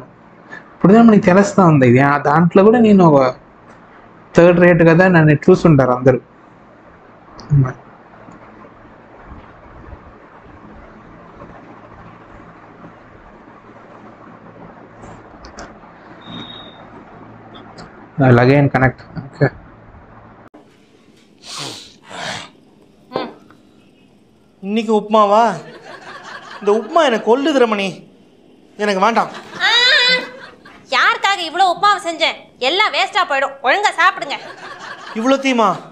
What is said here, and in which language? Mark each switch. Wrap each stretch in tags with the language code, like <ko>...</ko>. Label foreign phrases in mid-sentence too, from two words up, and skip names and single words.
<te>ఇప్పుడు మనకి తెలుస్తూ ఉంది ఇది, ఆ దాంట్లో కూడా నేను ఒక</te> <en>third rate</en> <te>కదా నన్ను చూసుంటారు అందరూ. అలాగే కనెక్ట్. ఓకే,</te> <ta>இன்னைக்கு உப்புமாவா? இந்த உப்புமா எனக்கு கொல்லுது ரமணி, எனக்கு வேண்டாம். யாருக்காக இவ்வளோ உப்புமாவை செஞ்சேன்? எல்லாம் வேஸ்டா போயிடும், ஒழுங்கா சாப்பிடுங்க. இவ்வளோ தீமா?</ta>